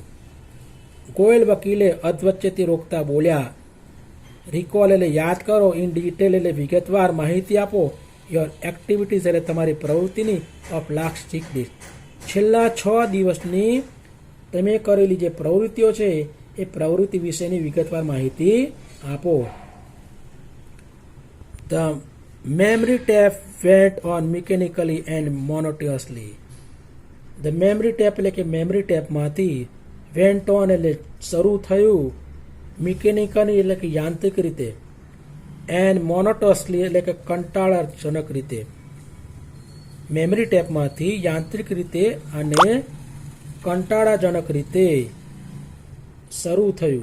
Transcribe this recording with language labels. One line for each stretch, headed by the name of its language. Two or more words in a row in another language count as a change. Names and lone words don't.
Gujarati: ગોયલ વકીલે અધવચ્ચેથી રોકતા બોલ્યા, રિકોલ એટલે યાદ કરો,
English: in detail
Gujarati: એટલે વિગતવાર માહિતી આપો,
English: your activities
Gujarati: એટલે તમારી પ્રવૃત્તિની,
English: of last 6 days
Gujarati: છેલ્લા 6 દિવસની તમે કરેલી જે પ્રવૃત્તિઓ છે એ પ્રવૃત્તિ વિશેની વિગતવાર માહિતી આપો.
English: The memory tap went on mechanically and monotonously. The memory tap
Gujarati: એટલે કે મેમરી ટેપમાંથી
English: went on
Gujarati: એટલે શરૂ થયું, મિકેનિકલી એટલે કે યાંત્રિક રીતે,
English: and monotonously
Gujarati: એટલે કે કંટાળાજનક રીતે. મેમરી ટેપમાંથી યાંત્રિક રીતે અને કંટાળાજનક રીતે શરૂ થયું.